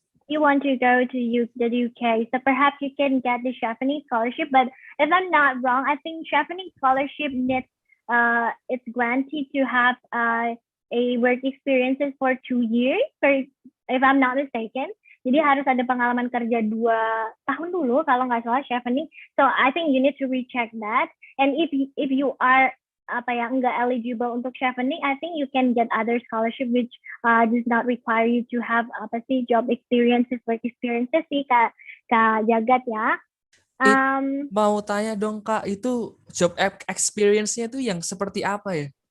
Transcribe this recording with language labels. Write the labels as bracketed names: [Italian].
[English] You want to go to the UK, so perhaps you can get the Chevening scholarship. But if I'm not wrong, I think Chevening scholarship needs it's granted to have a work experiences for 2 years, if I'm not mistaken. [Indonesian] Jadi harus ada pengalaman kerja 2 tahun dulu kalau nggak salah Chevening. [English] So I think you need to recheck that. And if you are [Indonesian] nggak eligible untuk [English] Chevening, I think you can get other scholarship which does not require you to have job experiences, work experiences sih Kak Jagat ya. [Indonesian] Mau tanya dong Kak, itu job experience-nya tuh yang seperti apa ya?